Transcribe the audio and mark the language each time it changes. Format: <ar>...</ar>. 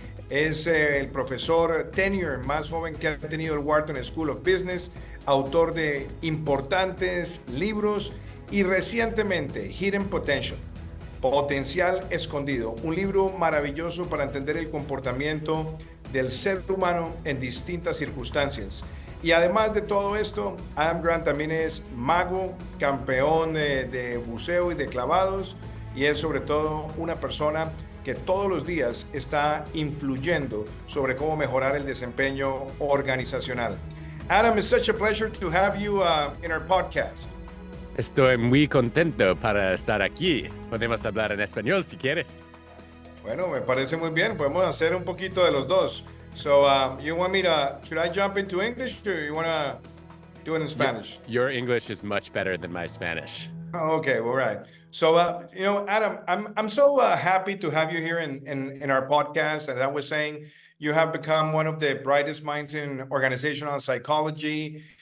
<es>Es el profesor tenure más joven que ha tenido el Wharton School of Business, autor de importantes libros y recientemente Hidden Potential, Potencial Escondido, un libro maravilloso para entender el comportamiento del ser humano en distintas circunstancias. Y además de todo esto, Adam Grant también es mago, campeón de buceo y de clavados, y es sobre todo una persona que todos los días está influyendo sobre cómo mejorar el desempeño organizacional.</es> <en>Adam, it's such a pleasure to have you in our podcast.</en> <es>Estoy muy contento para estar aquí. Podemos hablar en español si quieres. Bueno, me parece muy bien. Podemos hacer un poquito de los dos.</es> <en>So, you want me to, should I jump into English or you want to do it in Spanish? Your English is much better than my Spanish. Oh, okay, all right. So, Adam, I'm so happy to have you here in our podcast. As I was saying, you have become one of the brightest minds in organizational psychology.</en>